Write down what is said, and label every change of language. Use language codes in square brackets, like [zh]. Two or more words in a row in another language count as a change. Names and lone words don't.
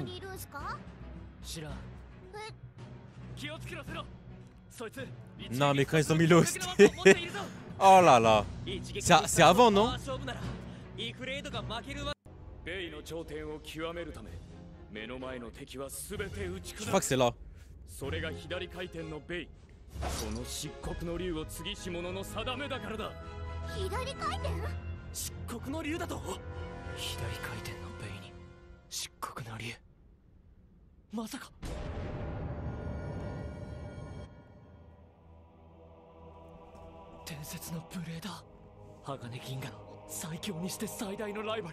[fr] Non, mais quand ils ont mis l'host. Oh là là. C'est avant, non? Je crois que c'est là. [ja] その漆黒の竜を継ぎし者の定めだからだ。左回転？漆黒の竜だと？左回転のベイに漆黒の竜。まさか。伝説のブレーダー、鋼銀河の最強にして最大のライバル。